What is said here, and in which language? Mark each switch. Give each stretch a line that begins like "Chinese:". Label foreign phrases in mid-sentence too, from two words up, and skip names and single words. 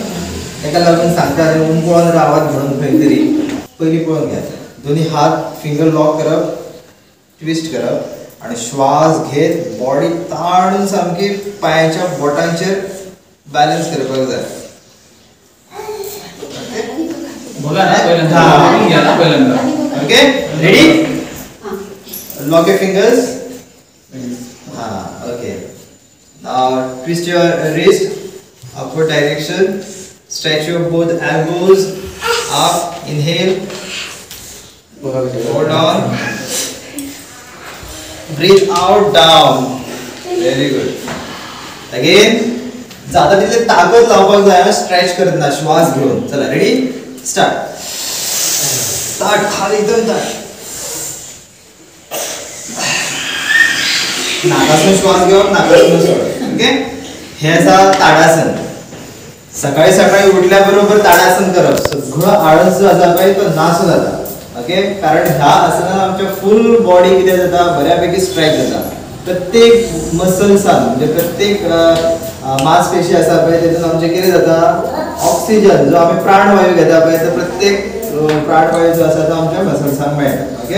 Konkani: ताका लागून सांगता उमळून रावात म्हणून खंय तरी पयलीं पळोवन घेयात. दोन्ही हात
English: finger lock
Konkani: करप ट्विस्ट करप आणि श्वास घेत बॉडी ताणून सामकी पायाच्या बोटांचेर बॅलन्स करपाक जाय.
Marathi: बोला ना पहिल्यांदा. आपण घ्या ना पहिल्यांदा.
English: OK ready. Lock your fingers. Ha OK. Now twist your wrist upward direction. Stretch your both elbows up. Inhale. Hold on. Breathe out down. Very good. Again.
Konkani: ज्यादा तिथे ताकद लावपाक जाय. स्ट्रेच करतना श्वास घेऊन. चला
English: ready start.
Konkani: स्टार्ट खाली एकदम ताट. नाकातून श्वास घेऊन नाकातून सोड ओके. हे आसा ताडासन. सकाळी सकाळी उठल्या बरोबर ताडासन करप. सगळं आळस जो आसा पळय तो नास जाता ओके. कारण ह्या आसनान आमच्या
English: full body
Konkani: कितें जाता बऱ्यापैकी स्ट्रेच जाता. प्रत्येक मसल्सान म्हणजे प्रत्येक मांसपेशी आसा पळय तेतून आमचे कितें जाता ऑक्सिजन जो आमी प्राणवायू घेता पळय तो प्रत्येक प्राणवायू जो आसा तो आमच्या मसल्सांक मेळटा ओके.